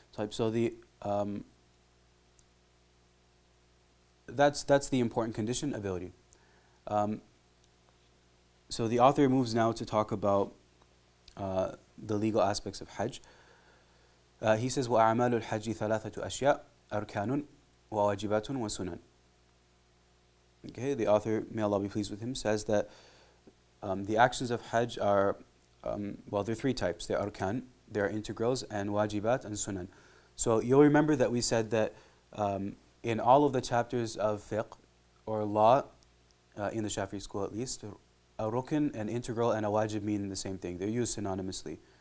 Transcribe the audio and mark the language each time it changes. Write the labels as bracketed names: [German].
[English] So that's the important condition, ability. So the author moves now to talk about the legal aspects of Hajj. He says, [Arabic] وَأَعْمَالُ الْحَجِّ ثَلَاثَةُ أَشْيَاء أَرْكَانٌ وَوَاجِبَاتٌ وَسُنَنٌ. [English] Okay, the author, may Allah be pleased with him, says that the actions of Hajj are, well, there are three types. There are arkan, there are integrals, and wajibat and sunan. So you'll remember that we said that in all of the chapters of fiqh or law, in the Shafi'i school at least, a rukn, an integral, and a wajib mean the same thing. They're used synonymously.